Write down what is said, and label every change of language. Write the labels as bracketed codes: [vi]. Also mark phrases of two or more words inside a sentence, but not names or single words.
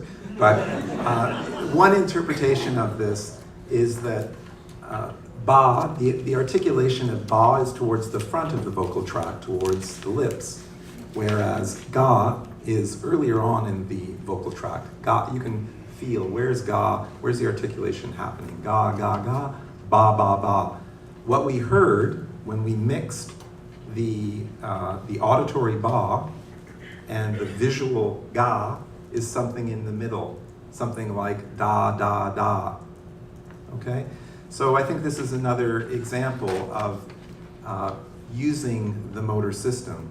[en] But one interpretation of this is that ba, the articulation of ba is towards the front of the vocal tract, towards the lips, whereas ga is earlier on in the vocal tract. Ga, you can feel, where's ga, where's the articulation happening? Ga, ga, ga, ba, ba, ba. What we heard when we mixed the auditory ba and the visual ga is something in the middle, something like da, da, da, okay? So I think this is another example of using the motor system.